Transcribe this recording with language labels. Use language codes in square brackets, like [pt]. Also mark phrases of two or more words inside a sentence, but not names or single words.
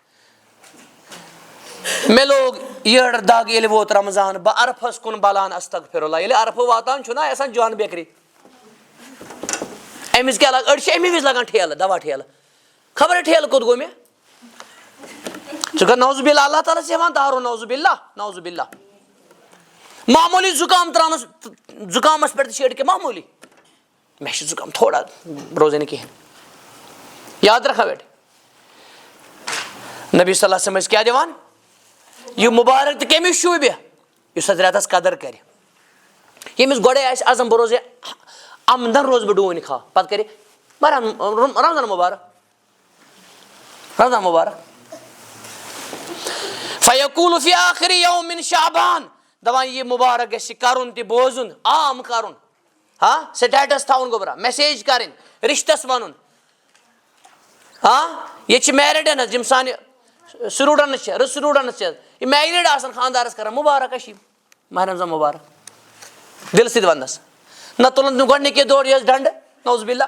[ks] مےٚ لوگ یٔڈ دگ ییٚلہِ ووت رمضان بہٕ عرفس کُن بلان [ar] استغفر اللہ [ks] ییٚلہِ عرفہٕ واتان چھُنہ آسان جان بیکری أمِس کیٛاہ لگان أڑۍ چھِ امی وِزِ لگان ٹھیلہٕ دوا ٹھیلہٕ خبر ٹھیلہٕ کوٚت گوٚو مےٚ ژٕ کر [ar] نوزُ باللہ [ks] اللہ تعالیٰ چھِ ہٮ۪وان دارو [ar] نوزُ باللہ [ks] معموٗلی زُکام تراونس زُکامس پٮ۪ٹھ تہِ چھِ أڑۍ کینٛہہ معموٗلی مےٚ چھُ زُکام تھوڑا روزے نہٕ کِہینۍ [ur] یاد رکھا بیٹے [ks] نبی [ar] صلی اللہ علیہ وسلم [ks] ٲسۍ کیٛاہ دِوان یہِ مُبارک تہِ کٔمِس شوٗبہِ یُس اتھ رٮ۪تس قدر کرِ ییٚمِس گۄڈے آسہِ عزم بہٕ روزٕ آمدن روزٕ بہٕ ڈوٗنۍ کھا پتہٕ کرِ رمضان مُبارک [ar] فیقول فی آخر یوم من شعبان [ks] دپان یہِ مُبارک گژھِ کرُن تہِ بوزُن عام کرُن سٹیٹس تھاوُن گوٚبرا میسیج کرٕنۍ رشتس ونُن ییٚتہِ چھِ میرِڈن حظ یِم سانہِ سٹوٗڈنٹٕس چھِ سٹوٗڈنٹٕس چھِ یِم میریٖڈ آسان خاندارس کران مُبارک اشی ماہ رمضان مُبارک دلہٕ سۭتۍ وننس نہ تُلن تِم گۄڈنِکی دۄہ یۄس ڈنڈٕ [ar] نوز باللہ